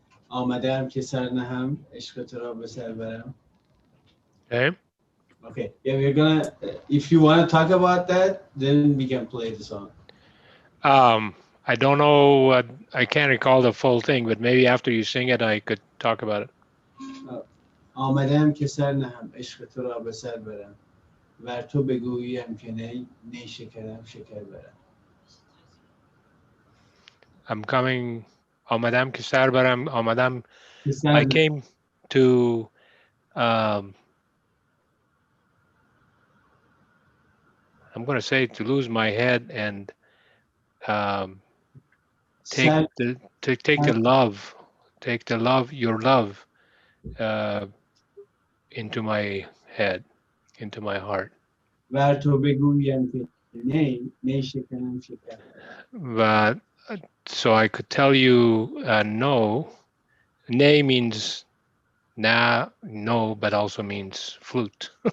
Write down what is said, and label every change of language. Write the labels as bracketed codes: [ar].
[fa] آمدم که سر نهم عشق تو را به سر برم. [en] Okay. Okay. Yeah, we're gonna. If you want to talk about that, then we can play the song. I don't know. I can't recall the full thing, but maybe after you sing it, I could talk about it. [fa] آمدم که سر نهم عشق تو را به سر برم. ور تو بگوییم که نی شکرم شکر برم. [en] I'm coming. [fa] آمدم که سر برم. آمدم. [en] I came to. I'm going to say to lose my head and take the love, your love, into my head, into my heart. [fa] ور تو بگویم که نی شکرم شکر. [en] But so I could tell you no. Nay means no, but also means flute.